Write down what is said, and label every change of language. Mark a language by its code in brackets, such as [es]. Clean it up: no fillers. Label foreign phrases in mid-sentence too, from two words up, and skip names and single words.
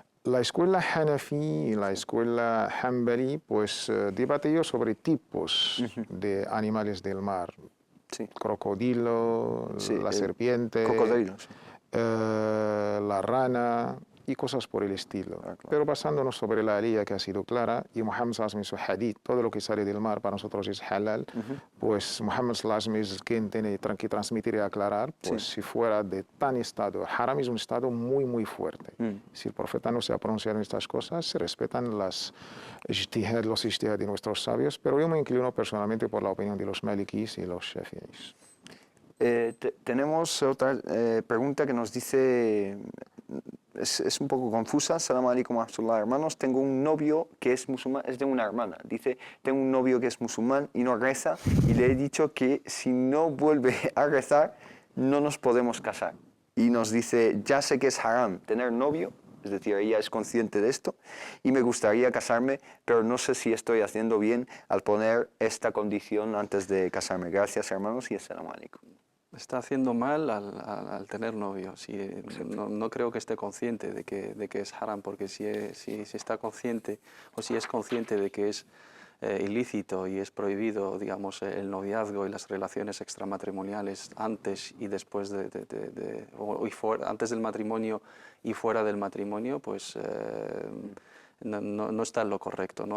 [es] La escuela Hanafi y la escuela Hanbali pues debatió sobre tipos de animales del mar. Sí. Crocodilo, la serpiente, cocodrilo, sí. La rana y cosas por el estilo. Claro. Pero basándonos sobre la aliyya que ha sido clara, y Muhammad [ar] صلى الله عليه وسلم [es] en su hadith, todo lo que sale del mar para nosotros es halal, pues Muhammad [ar] صلى الله عليه وسلم [es] es quien tiene que transmitir y aclarar, pues si fuera de tan estado, haram es un estado muy, muy fuerte. Si el profeta no se ha pronunciado en estas cosas, se respetan los ijtihad de nuestros sabios, pero yo me inclino personalmente por la opinión de los malikis y los shafi'is. Tenemos otra pregunta que nos dice, es un poco confusa. [ar] السلام عليكم ورحمة الله, [es] hermanos. Tengo un novio que es musulmán, es de una hermana. Dice, tengo un novio que es musulmán y no reza, y le he dicho que si no vuelve a rezar, no nos podemos casar. Y nos dice, ya sé que es haram tener novio, es decir, ella es consciente de esto, y me gustaría casarme, pero no sé si estoy haciendo bien al poner esta condición antes de casarme. Gracias, hermanos, y [ar] السلام عليكم. [es] Está haciendo mal al tener novio. No creo que esté consciente de que es haram, porque si está consciente, o si es consciente de que es ilícito y es prohibido, digamos, el noviazgo y las relaciones extramatrimoniales antes y después antes del matrimonio y fuera del matrimonio, pues no está en lo correcto, ¿no?